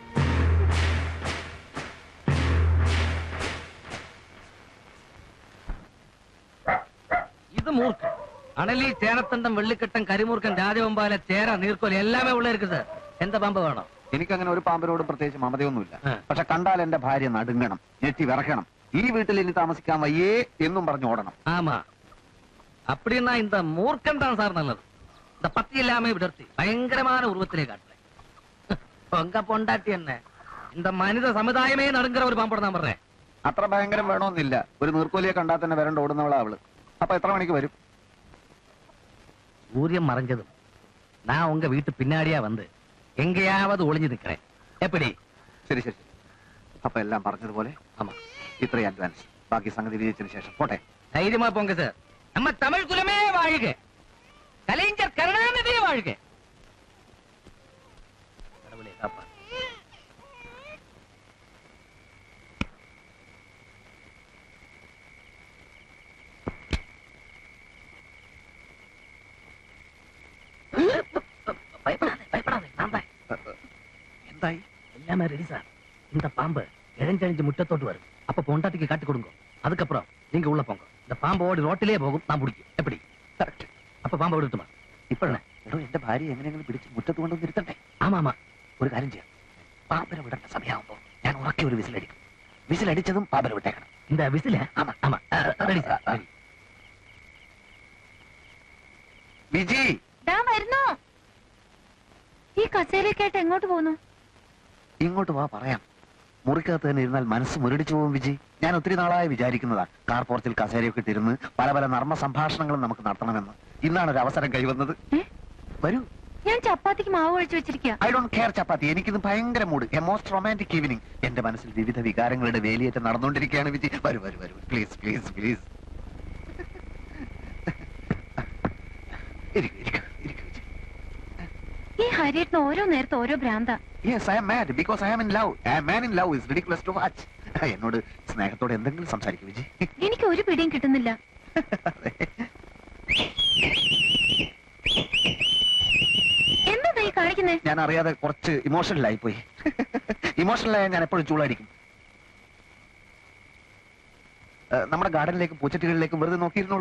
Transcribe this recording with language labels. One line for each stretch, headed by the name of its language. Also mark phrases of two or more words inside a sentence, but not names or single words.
Malayalam: ഇത് മൂർഖൻ അണലി, ചേനത്തണ്ടം, വെള്ളിക്കെട്ടൻ, കരിമൂർക്കൻ, രാജവമ്പാല, ചേര, നീർക്കോലി എല്ലാമേ ഉള്ള ഇരിക്കുന്നത്. എന്താ പാമ്പ് വേണം? എനിക്കങ്ങനെ ഒരു പാമ്പിനോടും പ്രത്യേകിച്ച് മമതയൊന്നുമില്ല. പക്ഷെ കണ്ടാൽ എന്റെ ഭാര്യ നടുങ്ങണം, ഞെട്ടി വിറക്കണം. ഈ വീട്ടിൽ ഇനി താമസിക്കാൻ വയ്യേ എന്നും പറഞ്ഞു ഓടണം.
Tamil: ஆமா அப்படின்னா இந்த மூர்க்கன் தான் சார் நல்லது. இந்த பத்தி இல்லாம விடர்த்தி பயங்கரமான உருவத்திலே காட்டுறேன். உங்க பொண்டாட்டி என்ன இந்த மனித சமுதாயமே நடுங்குற ஒரு பாம்போட நான் வர்றேன்.
Malayalam: അത്ര ഭയങ്കരം വേണമെന്നില്ല. ഒരു നീർക്കോലിയെ കണ്ടാൽ തന്നെ വരണ്ട ഓടുന്നവളാ അവള്. അപ്പൊ എത്ര മണിക്ക് വരും?
Tamil: சூரியன் மறைஞ்சதும் நான் உங்க வீட்டு பின்னாடியா வந்து எங்கேயாவது ஒளிஞ்சு நிக்கிறேன். எப்படி?
Malayalam: ശരി ശരി ശരി. അപ്പൊ എല്ലാം പറഞ്ഞതുപോലെ
Tamil: ஆமா,
Malayalam: ഇത്രയും അഡ്വാൻസ്. ബാക്കി സംഗതി വിജയിച്ചതിന് ശേഷം പോട്ടെ.
Tamil: தைரியமா போங்க சார். நம்ம தமிழ் குலமே வாழ்க, கலைஞர் கருணாநிதியே வாழ்க. கடவுளே காப்பா. பயப்படாதே, நான் தான்.
Malayalam: എന്തായി?
Tamil: எல்லாமே ரெடி சார். இந்த பாம்பு இழஞ்சழிஞ்சு முட்டத்தோட்டு வரும். அப்ப பொண்டாட்டிக்கு காட்டு கொடுங்க. அதுக்கப்புறம் நீங்க உள்ள போங்க. இந்த பாம்பு ஓடி ரோட்டிலே போகும், நான் பிடிக்கும். எப்படி?
Malayalam: കറക്റ്റ്. அப்ப പാമ്പ് വിടുത്തുമാ. ഇപ്പോഴാണ് എടോ എന്റെ ഭാര്യ എങ്ങനെയെങ്കിലും പിടിച്ച് മുറ്റത്ത് കൊണ്ടൊന്ന് ഇരുത്തണ്ടേ?
Tamil: ஆமா ஆமா,
Malayalam: ഒരു കാര്യം ചെയ്യാം. പാമ്പിനെ വിടേണ്ട സമയമാകുമ്പോ ഞാൻ ഉറക്കെ ഒരു വിസിലടിക്കും. വിസിലടിച്ചതും പാമ്പിനെ വിട്ടേക്കണം.
Tamil: இந்த விசில. ஆமா. ஆமா, ரெடி சார், ரெடி.
Malayalam: വിജി, ദാ വരുന്നു. ഈ കസേരയൊക്കെയായിട്ട് എങ്ങോട്ട് പോകുന്നു? ഇങ്ങോട്ട് വാ, പറയാം. മുറിക്കകത്ത് തന്നെ ഇരുന്നാൽ മനസ്സ് മുരടിച്ചു പോകും വിജി. ഞാൻ ഒത്തിരി നാളായി വിചാരിക്കുന്നതാ കാർ പോർച്ചിൽ കസേരയൊക്കെ ഇട്ടിരുന്ന് പല പല നർമ്മ സംഭാഷണങ്ങളും നമുക്ക് നടത്തണമെന്ന്. ഇന്നാണ് ഒരു അവസരം കൈവന്നത്. വരൂ. ഞാൻ ചപ്പാത്തിക്ക് മാവ് ഒഴിച്ചു വെച്ചിരിക്കുക.
English: I don't care ചപ്പാത്തി.
Malayalam: എനിക്കിത് ഭയങ്കര മൂഡ്.
English: a most romantic evening.
Malayalam: എന്റെ മനസ്സിൽ വിവിധ വികാരങ്ങളുടെ വേലിയേറ്റം നടന്നുകൊണ്ടിരിക്കുകയാണ് വിജി. വരൂ വരൂ വരൂ,
English: please please please.
Malayalam: ഇരിക്കൂ ഇരിക്കൂ ഇരിക്കൂ വിജി. ഈ ഹരിയേട്ടന് ഓരോ നേരത്തെ ഓരോ ഭ്രാന്ത.
English: Yes, I am mad because I am in love. A man in love is ridiculous to watch.
Malayalam: എന്നോട് സ്നേഹത്തോടെ എന്തെങ്കിലും സംസാരിക്കും വിജി. എനിക്ക് ഒരു പിടിയും കിട്ടുന്നില്ല. എന്താ ഈ കാണിക്കുന്നേ? ഞാൻ അറിയാതെ കുറച്ച് ഇമോഷണൽ ആയി പോയി. ഇമോഷണലായ ഞാൻ എപ്പോഴും ചൂടായിരിക്കും. നമ്മുടെ ഗാർഡനിലേക്കും പൂച്ചട്ടികളിലേക്കും വെറുതെ നോക്കിയിരുന്നോളൂ.